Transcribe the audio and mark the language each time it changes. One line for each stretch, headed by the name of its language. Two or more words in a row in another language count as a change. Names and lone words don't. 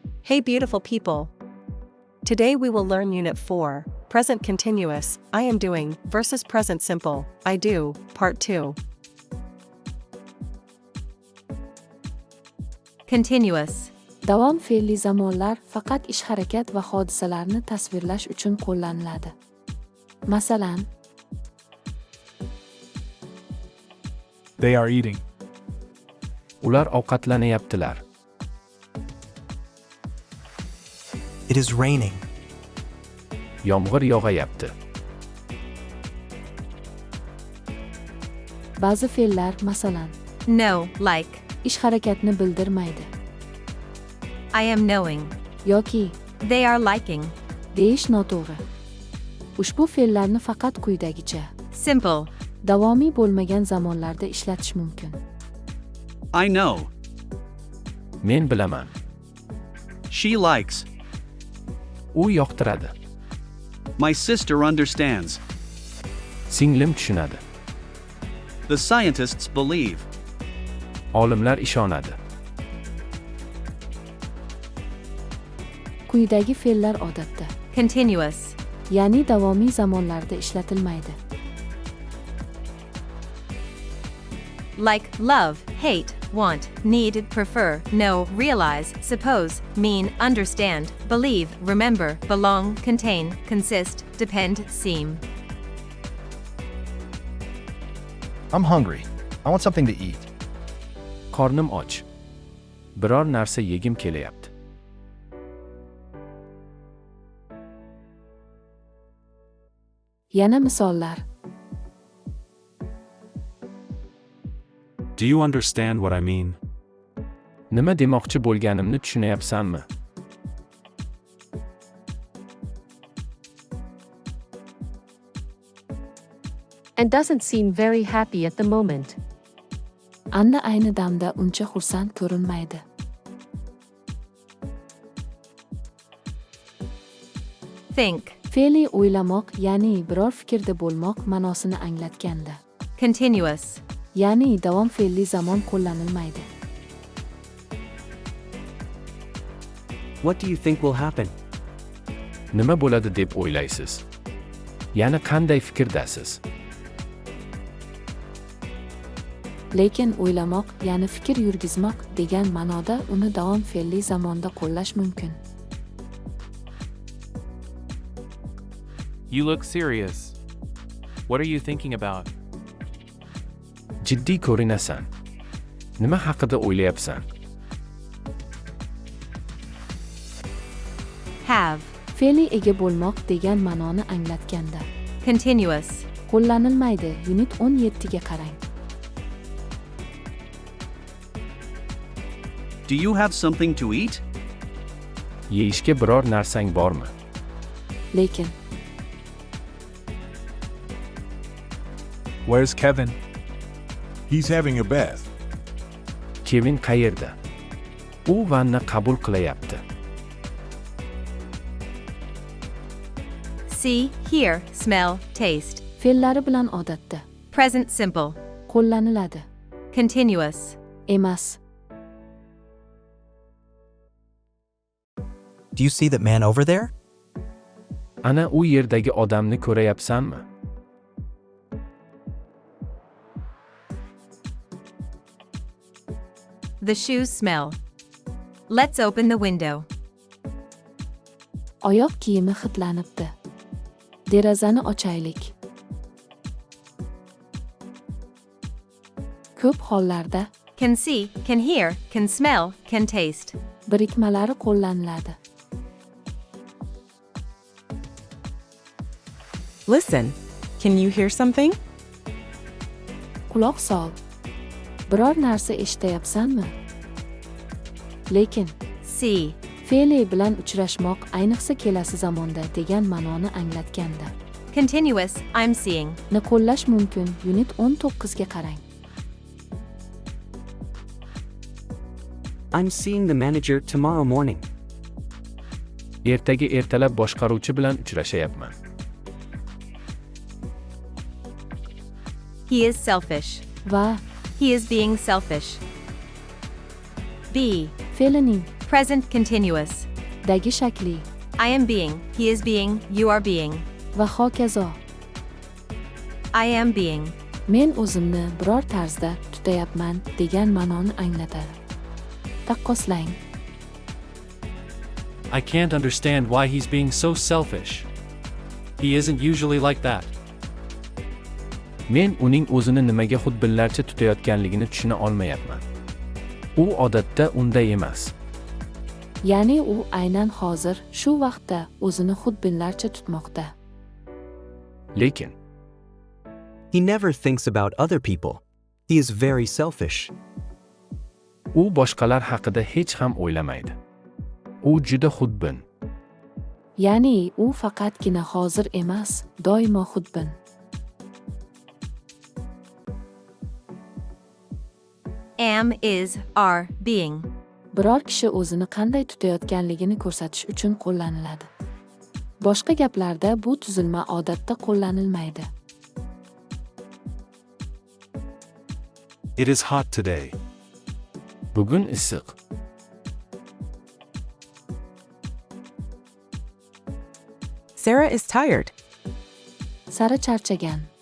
English: Hey beautiful people! Today we will learn Unit 4, Present Continuous, I am doing, versus Present Simple, I do, Part 2. Continuous.
Uzbek: Davom fe'lli zamonlar faqat ish-harakat va hodisalarni tasvirlash uchun qo'llaniladi. Masalan,
English: They are eating.
Uzbek: Ular ovqatlanyaptilar.
English: It is raining.
Uzbek: Yomg'ir yog'ayapti. ba'zi fe'llar, masalan,
English: Know, like.
Uzbek: ish-harakatni bildirmaydi
English: I am knowing.
Uzbek: yoki
English: They are liking.
Uzbek: deyish noto'g'ri. Ushbu fe'llarni faqat quyidagicha
English: Simple.
Uzbek: davomiy bo'lmagan zamonlarda ishlatish mumkin.
English: I know.
Uzbek: Men bilaman.
English: She likes.
Uzbek: U yoqtiradi.
English: My sister understands.
Uzbek: Singlim tushunadi.
English: The scientists believe.
Uzbek: Olimlar ishonadi. Quyidagi fe'llar odatda,
English: Continuous.
Uzbek: ya'ni davomiy zamonlarda ishlatilmaydi.
English: Like, love, hate, want, need, prefer, know, realize, suppose, mean, understand, believe, remember, belong, contain, consist, depend, seem. I'm hungry. I want something to eat.
Uzbek: Qornim och. Biror narsa yegim kelyapti. Yana misollar.
English: Do you understand what I mean?
Uzbek: Nima demoqchi bo'lganimni tushunayapsanmi?
English: And doesn't seem very happy at the moment.
Uzbek: Anna ayni damda uncha xursand ko'rinmaydi.
English: Think.
Uzbek: Fe'li o'ylamoq, ya'ni biror fikrda bo'lmoq ma'nosini anglatganda,
English: Continuous.
Uzbek: ya'ni davom fe'lli zamon qo'llanilmaydi.
English: What do you think will happen?
Uzbek: Nima bo'ladi deb o'ylaysiz? Yana qanday fikrdasiz? Lekin o'ylamoq, ya'ni fikr yurgizmoq degan ma'noda uni davom fe'lli zamonda qo'llash mumkin.
English: You look serious. What are you thinking about?
Uzbek: Jiddiy ko'rinasan. Nima haqida o'ylayapsan?
English: Have.
Uzbek: Fe'li ega bo'lmoq degan ma'noni anglatganda
English: Continuous.
Uzbek: qo'llanilmaydi. Unit 17 ga qarang.
English: Do you have something to eat?
Uzbek: Yeyishga biror narsang bormi? Lekin
English: Where's Kevin? He's having a bath.
Uzbek: Kevin qayerda? U vanna qabul qilayapti.
English: See, hear, smell, taste.
Uzbek: fe'llari bilan odatda
English: Present simple.
Uzbek: qo'llaniladi,
English: Continuous.
Uzbek: emas.
English: Do you see that man over there?
Uzbek: Ana u yerdagi odamni ko'rayapsanmi?
English: The shoes smell. Let's open the window.
Uzbek: Oyoq kiyimi hidlanibdi. Derazani ochaylik. Ko'p hollarda
English: Can see, can hear, can smell, can taste.
Uzbek: birikmalari qo'llaniladi.
English: Listen, can you hear something?
Uzbek: Quloq sol. Biror narsa eshitayapsanmi? Lekin
English: See.
Uzbek: fe'li bilan uchrashmoq, ayniqsa kelasi zamonda degan ma'noni anglatganda
English: Continuous, I'm seeing.
Uzbek: ni qo'llash mumkin. Unit 19 ga qarang.
English: I'm seeing the manager tomorrow morning.
Uzbek: Ertaga ertalab boshqaruvchi bilan uchrashayapman.
English: He is selfish.
Uzbek: Va
English: He is being selfish. Be.
Uzbek: fe'lining
English: Present continuous.
Uzbek: dagi shakli
English: I am being, he is being, you are being.
Uzbek: va hokazo.
English: I am being.
Uzbek: Men o'zimni biror tarzda tutayapman degan ma'noni anglatadi. Taqqoslang.
English: I can't understand why he's being so selfish. He isn't usually like that.
Uzbek: Men uning o'zini nimaga xudbinlarcha tutayotganligini tushuna olmayapman. U odatda unday emas. Ya'ni u aynan hozir shu vaqtda o'zini xudbinlarcha tutmoqda. Lekin
English: He never thinks about other people. He is very selfish.
Uzbek: u boshqalar haqida hech ham o'ylamaydi. U juda xudbin. Ya'ni u faqatgina hozir emas, doimo xudbin.
English: Am, is, are, being.
Uzbek: Biror kishi o'zini qanday tutayotganligini ko'rsatish uchun qo'llaniladi. Boshqa gaplarda bu tuzilma odatda qo'llanilmaydi.
English: It is hot today.
Uzbek: Bugun issiq.
English: Sarah is tired.
Uzbek: Sara charchagan.